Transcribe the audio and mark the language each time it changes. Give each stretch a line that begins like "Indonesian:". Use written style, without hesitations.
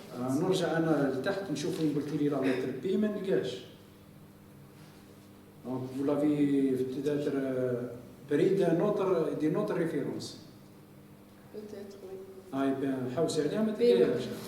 Arabic: نرجع أنا لتحت نشوف اللي قلت لي لا لتر بي ما نلقاش.
French: Donc vous l'avez peut-être pris d'une autre référence. Peut-être, oui.
Arabic: Ah, bien, حوسي عليها ما تلقاهاش.